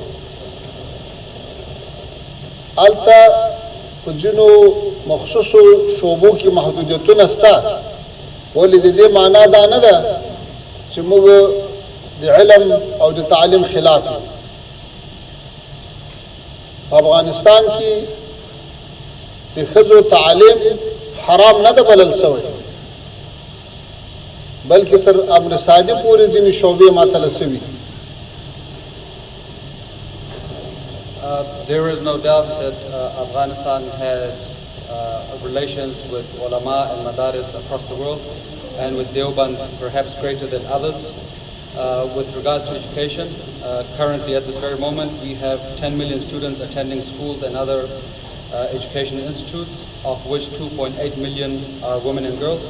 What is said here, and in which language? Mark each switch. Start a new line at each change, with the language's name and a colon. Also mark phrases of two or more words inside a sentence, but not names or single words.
Pashto: هلته په ځینو مخصوصو شعبو کې محدودیتونه شته ولې د دې معنا دا نه ده چې موږ د علم او د تعلیم خلاف یو. په افغانستان کې د ښځو تعلیم حرام نه ده بلل شوی بلکې تر امر ثاني پورې ځینې شعبې معطله شوي.
English: There is no doubt that Afghanistan has relations with ulama and madaris across the world and with Deoband perhaps greater than others. With regards to education, currently at this very moment we have 10 million students attending schools and other educational institutes, of which 2.8 million are women and girls.